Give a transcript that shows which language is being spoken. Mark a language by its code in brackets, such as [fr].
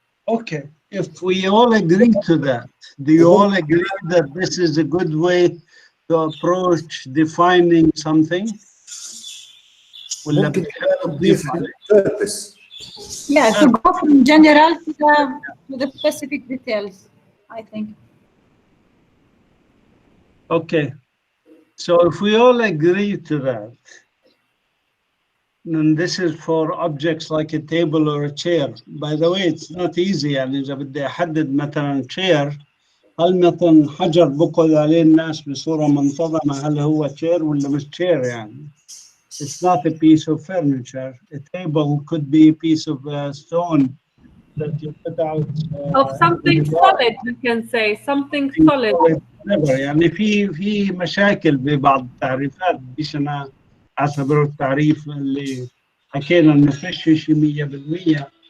[en] Okay, if we all agree to that, do you all agree that this is a good way to approach defining something? [ar] ممكن تضيف purpose. [en] Yeah, to go from general to the specific details, I think. Okay, so if we all agree to that, And this is for objects like a table or a chair. By the way, it's not easy. [ar] يعني إذا بدي أحدد مثلا chair، هل مثلا حجر بقعد عليه الناس بصورة منتظمة هل هو chair ولا مش chair يعني. [en] It's not a piece of furniture. A table could be a piece of stone that you put out. Of something solid, we can say something solid. [ar] يعني في مشاكل ببعض التعريفات، بديش أنا أعتبره التعريف اللي حكينا إنه فيش شيء 100%.